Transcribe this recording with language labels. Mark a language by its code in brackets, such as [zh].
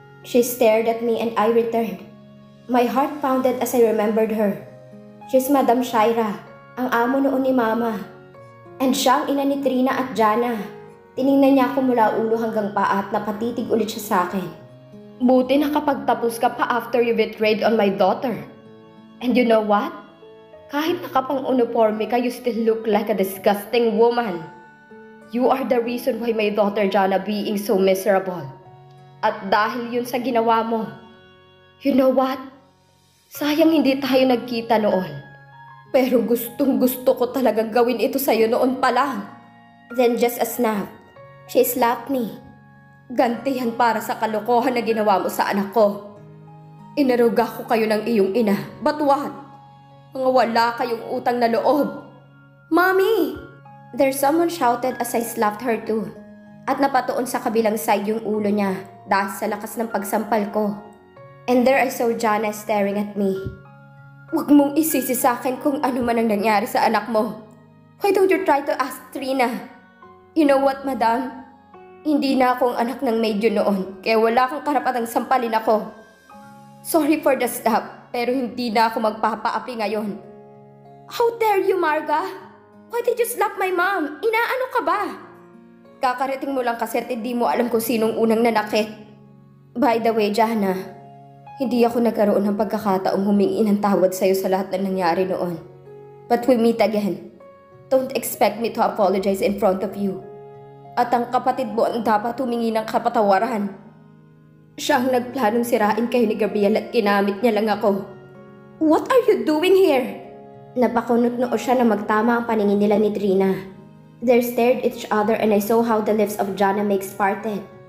[en] She stared at me and I returned. My heart pounded as I remembered her. [tl] She's Madam Shaira, ang amo noon ni Mama. And siya ang ina ni Trina at Jana. Tiningnan niya ako mula ulo hanggang paa at napatitig ulit siya sa akin. Buti nakapagtapos ka pa [en] after you betrayed on my daughter. And you know what? [tl] Kahit nakapang-uniforme ka, [en] you still look like a disgusting woman. You are the reason why my daughter Jana being so miserable. [tl] At dahil yun sa ginawa mo, [en] you know what? [tl] Sayang hindi tayo nagkita noon. Pero gustong gusto ko talagang gawin ito sa'yo noon pa lang. [en] Then just a snap, she slapped me. [tl] Gantihan para sa kalokohan na ginawa mo sa anak ko. Inaruga ko kayo ng iyong ina. [en] But what? [tl] Mga wala kayong utang na loob. Mommy! [en] There's someone shouted as I slapped her too. [tl] At napatuon sa kabilang side yung ulo niya dahil sa lakas ng pagsampal ko. [en] And there I saw Jana staring at me. [tl] Huwag mong isisi sa akin kung ano man ang nangyari sa anak mo. [en] Why don't you try to ask Trina? You know what, madam? [tl] Hindi na akong anak ng maidyo noon, kaya wala kang karapatang sampalin ako. [en] Sorry for the slap, [tl] pero hindi na ako magpapaapi ngayon. [en] How dare you, Marga? Why did you slap my mom? [tl] Inaano ka ba? Kakarating mo lang kasi at hindi mo alam kung sinong unang nanakit. [en] By the way, [tl] Jana, hindi ako nagkaroon ng pagkakataong humingi ng tawad sa'yo sa lahat na nangyari noon. [en] But we meet again. Don't expect me to apologize in front of you. [tl] At ang kapatid mo ang dapat humingi ng kapatawaran. Siya ang nagplanong sirain kayo ni Gabriel at ginamit niya lang ako. [en] What are you doing here? [tl] Napakunot noo siya na magtama ang paningin nila ni Trina. [en] They stared at each other and I saw how the lips of Jana Mix parted.